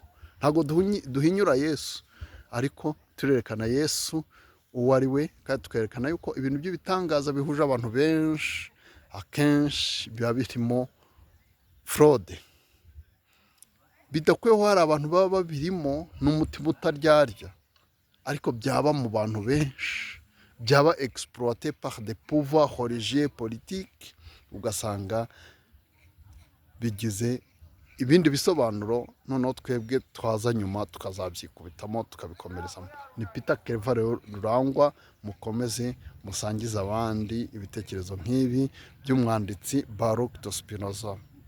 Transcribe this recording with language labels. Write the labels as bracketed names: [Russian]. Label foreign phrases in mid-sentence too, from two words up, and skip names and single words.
[Kinyarwanda] Ntabwo duhinyura Yesu, ariko turerekana Yesu uwo ari we, kandi tukerekana yuko ibintu by'ibitangaza bihuje abantu benshi akenshi biba birimo fraude, bidakwiyeho hari abantu baba babirimo n'umutima utaryarya, ariko byaba mu bantu benshi, byaba [French] exploité par des pouvoirs religieux politiques, [Kinyarwanda] ugasanga bigize ibindi bisobanuro, noneho twebwe twaza nyuma tukazabyikubitamo tukabikomerezamo. Ni Peter Claver Rurangwa, mukomeze musangize abandi ibitekerezo nk'ibi by'umwanditsi Baruch de Spinoza.